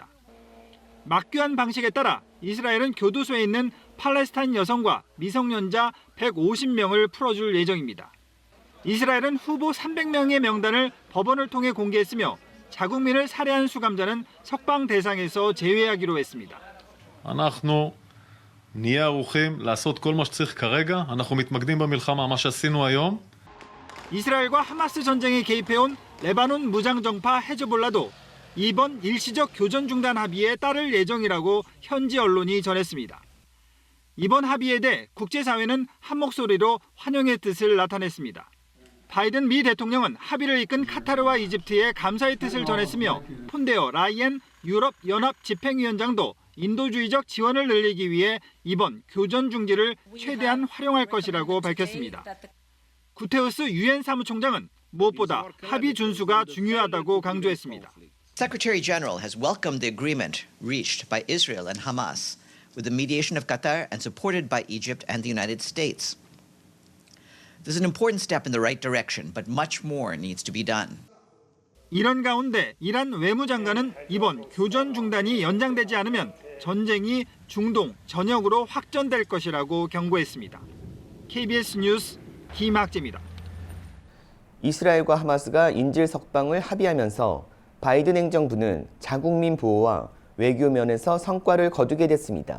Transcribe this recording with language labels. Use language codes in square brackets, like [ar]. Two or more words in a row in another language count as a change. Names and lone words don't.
[ko] 막교환 방식에 따라 이스라엘은 교도소에 있는 팔레스타인 여성과 미성년자 150명을 풀어줄 예정입니다. 이스라엘은 후보 300명의 명단을 법원을 통해 공개했으며 자국민을 살해한 수감자는 석방 대상에서 제외하기로 했습니다. [he] אנחנו נהיה ערוכים לעשות כל מה שצריך כרגע. אנחנו מתמקדים במלחמה, מה שעשינו היום. [ko] 이스라엘과 하마스 전쟁에 개입해온 레바논 무장정파 헤즈볼라도 이번 일시적 교전 중단 합의에 따를 예정이라고 현지 언론이 전했습니다. 이번 합의에 대해 국제사회는 한 목소리로 환영의 뜻을 나타냈습니다. 바이든 미 대통령은 합의를 이끈 카타르와 이집트에 감사의 뜻을 전했으며 폰데어 라이엔 유럽연합 집행위원장도 인도주의적 지원을 늘리기 위해 이번 교전 중지를 최대한 활용할 것이라고 밝혔습니다. 구테우스 유엔 사무총장은 무엇보다 합의 준수가 중요하다고 강조했습니다. [en] Secretary General has welcomed the agreement reached by Israel and Hamas with the mediation of Qatar and supported by Egypt and the United States. This is an important step in the right direction, but much more needs to be done. [ko] 이런 가운데 이란 외무장관은 이번 교전 중단이 연장되지 않으면 전쟁이 중동 전역으로 확전될 것이라고 경고했습니다. KBS 뉴스 김학재입니다. 이스라엘과 하마스가 인질 석방을 합의하면서 바이든 행정부는 자국민 보호와 외교 면에서 성과를 거두게 됐습니다.